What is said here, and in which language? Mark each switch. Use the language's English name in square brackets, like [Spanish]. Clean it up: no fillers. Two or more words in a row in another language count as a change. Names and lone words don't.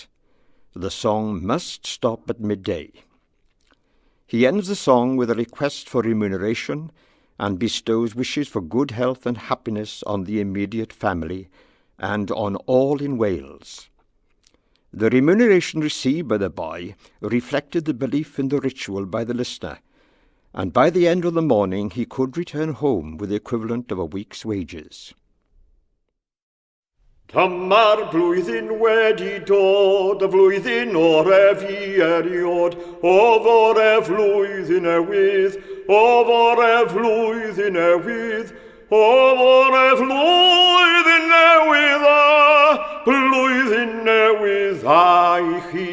[English] The song must stop at midday. He ends the song with a request for remuneration and bestows wishes for good health and happiness on the immediate family and on all in Wales. The remuneration received by the boy reflected the belief in the ritual by the listener, and by the end of the morning he could return home with the equivalent of a week's wages. [Welsh] Dyma'r blwyddyn wedi dod, y flwyddyn ore fi eriod, o fore flwyddyn newydd, o fore flwyddyn newydd, o fore flwyddyn newydd a, blwyddyn newydd a I chi.